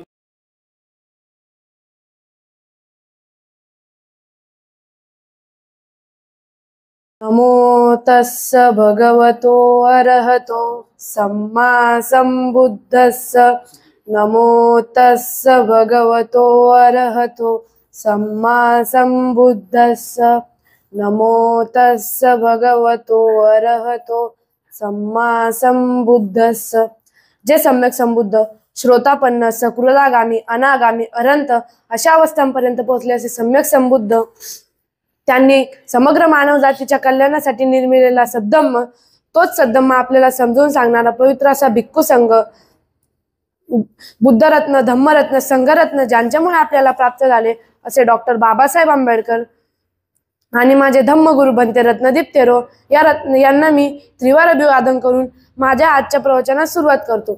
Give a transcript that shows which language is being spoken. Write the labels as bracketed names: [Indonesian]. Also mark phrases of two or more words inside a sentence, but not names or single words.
[Pali] नमो तस्य भगवतो अरहतो सम्मा सम्बुद्धस्य। नमो तस्य भगवतो अरहतो सम्मा सम्बुद्धस्य। नमो तस्य भगवतो अरहतो सम्मा सम्बुद्धस्य। [Marathi] जे सम्यक संबुद्ध श्रोतापन्न सकृदागामी अनागामी अनंत अशा अवस्थांपर्यंत पोहोचले असे सम्यक संबुद्ध त्यांनी समग्र मानव जातीच्या कल्याणासाठी निर्मिलेला सद्धम्म, तोच सद्धम्म आपल्याला समजून सांगणारा पवित्र असा भिक्खू संघ, बुद्धरत्न धम्मरत्न संघरत्न ज्यांच्यामुळे आपल्याला प्राप्त झाले असे डॉक्टर बाबासाहेब आंबेडकर आणि माझे धम्मगुरु बनते रत्नदीप तेरो यांना मी त्रिवार अभिवादन करून माझ्या आजच्या प्रवचनास सुरुवात करतो।